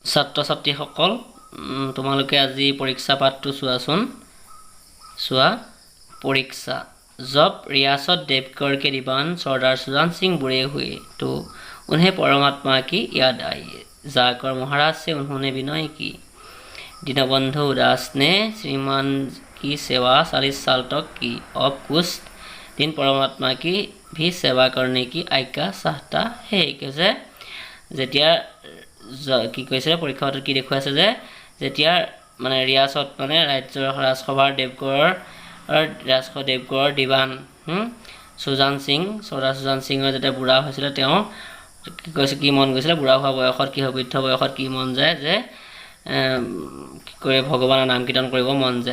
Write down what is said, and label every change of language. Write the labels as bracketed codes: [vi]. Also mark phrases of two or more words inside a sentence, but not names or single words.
[as] ছাত্ৰ ছাত্ৰীসকল তোমালোকে আজি পৰীক্ষা পাঠটো চোৱাচোন চোৱা [hi] परीक्षा जब रियासत देवकर के दीवान सरदार सुजान सिंह बुरे हुए तो उन्हें परमात्मा की याद आई जाकर महाराज से उन्होंने विनय की दीनबंधु दास ने श्रीमान की सेवा 40 साल तक की अब कुछ दिन परमात्मा की भी सेवा करने की आज्ञा चाहता है कैसे [as] যেতিয়া কি কৈছে পৰীক্ষাটো কি দেখুৱাইছে যে যেতিয়া মানে ৰিয়াসত মানে ৰাজ্যৰ ৰাজসভাৰ দেৱগড়ৰ দিৱান সুজান সিং সৰ্দাৰ সুজান সিঙৰ যেতিয়া বুঢ়া হৈছিলে তেওঁ কি কৈছে কি মন গৈছিলে বুঢ়া হোৱা বয়সত কি বৃদ্ধ বয়সত কি মন যায় যে কি কৰে ভগৱানৰ নাম কীৰ্তন কৰিব মন যায়